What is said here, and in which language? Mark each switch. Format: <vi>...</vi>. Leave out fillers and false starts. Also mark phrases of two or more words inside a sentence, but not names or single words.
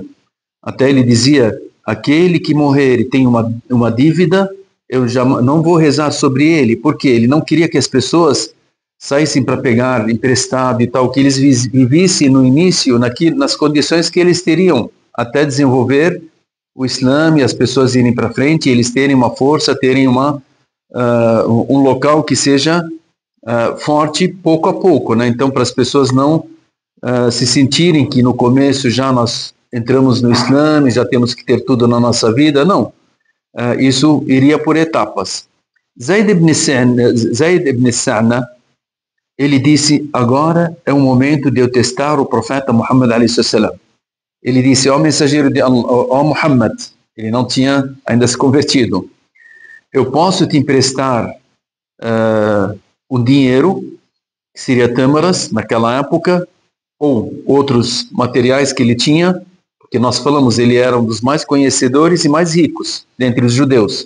<pt>Até ele dizia: aquele que morrer e tem uma dívida, eu já não vou rezar sobre ele, porque ele não queria que as pessoas saíssem para pegar emprestado e tal, que eles vivessem no início nas condições que eles teriam até desenvolver o Islã e as pessoas irem para frente, eles terem uma força, terem um local que seja forte pouco a pouco, né? Então, para as pessoas não se sentirem que no começo já nós entramos no Islã e já temos que ter tudo na nossa vida, não. Isso iria por etapas. Zayd ibn Sa'na, ele disse: agora é o momento de eu testar o profeta Muhammad a.s. Ele disse: ó mensageiro de Allah, ó Muhammad, ele não tinha ainda se convertido, eu posso te emprestar um dinheiro, que seria tâmaras naquela época, ou outros materiais que ele tinha, porque nós falamos, ele era um dos mais conhecedores e mais ricos dentre os judeus.</pt>